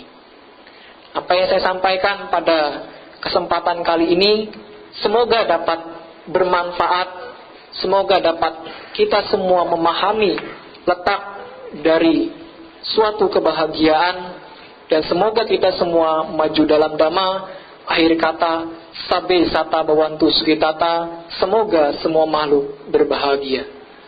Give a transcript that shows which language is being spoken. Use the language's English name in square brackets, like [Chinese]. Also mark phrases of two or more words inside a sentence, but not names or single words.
[Indonesian] Apa yang saya sampaikan pada kesempatan kali ini, semoga dapat bermanfaat, semoga dapat kita semua memahami letak dari suatu kebahagiaan, dan semoga kita semua maju dalam dhamma. Akhir kata, [Pali] sabe sata bawantu sukitata, [Indonesian] semoga semua makhluk berbahagia.